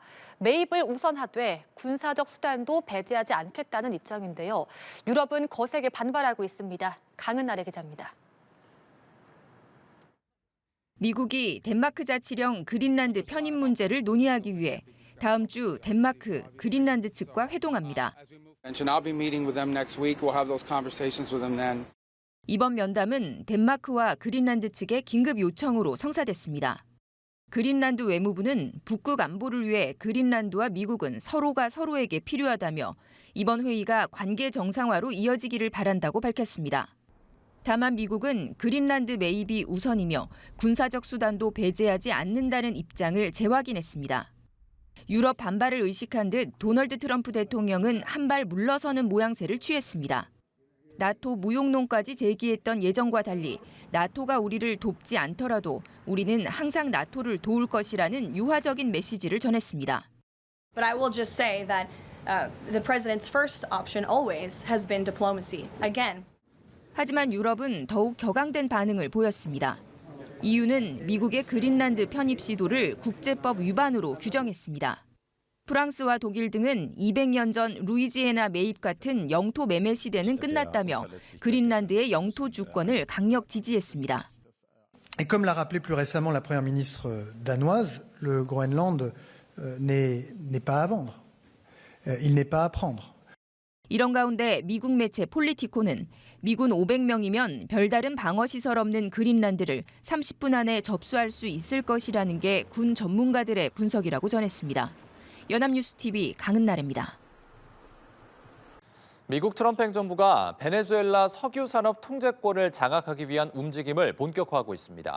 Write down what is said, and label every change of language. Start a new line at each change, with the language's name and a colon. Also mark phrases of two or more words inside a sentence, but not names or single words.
Korean: 매입을 우선하되 군사적 수단도 배제하지 않겠다는 입장인데요. 유럽은 거세게 반발하고 있습니다. 강은나래 기자입니다. 미국이 덴마크 자치령 그린란드 편입 문제를 논의하기 위해 다음 주 덴마크, 그린란드 측과 회동합니다.
English: I'll be meeting with them next week. We'll have those conversations with them then.
Korean: 이번 면담은 덴마크와 그린란드 측의 긴급 요청으로 성사됐습니다. 그린란드 외무부는 북극 안보를 위해 그린란드와 미국은 서로가 서로에게 필요하다며 이번 회의가 관계 정상화로 이어지기를 바란다고 밝혔습니다. 다만 미국은 그린란드 매입이 우선이며 군사적 수단도 배제하지 않는다는 입장을 재확인했습니다. 유럽 반발을 의식한 듯 도널드 트럼프 대통령은 한 발 물러서는 모양새를 취했습니다. 나토 무용론까지 제기했던 예정과 달리 나토가 우리를 돕지 않더라도 우리는 항상 나토를 도울 것이라는 유화적인 메시지를 전했습니다.
English: But I will just say that the president's first option always has been diplomacy. Again.
Korean: 하지만 유럽은 더욱 격앙된 반응을 보였습니다. EU는 미국의 그린란드 편입 시도를 국제법 위반으로 규정했습니다. 프랑스와 독일 등은 200년 전 루이지애나 매입 같은 영토 매매 시대는 끝났다며 그린란드의 영토 주권을 강력 지지했습니다.
French: Et comme l'a rappelé plus récemment la première ministre danoise, le Groenland n'est pas à vendre. Il n'est pas à prendre.
Korean: 이런 가운데 미국 매체 폴리티코는 미군 500명이면 별다른 방어시설 없는 그린란드를 30분 안에 접수할 수 있을 것이라는 게 군 전문가들의 분석이라고 전했습니다. 연합뉴스TV 강은나래입니다. 미국 트럼프 행정부가 베네수엘라 석유 산업 통제권을 장악하기 위한 움직임을 본격화하고 있습니다.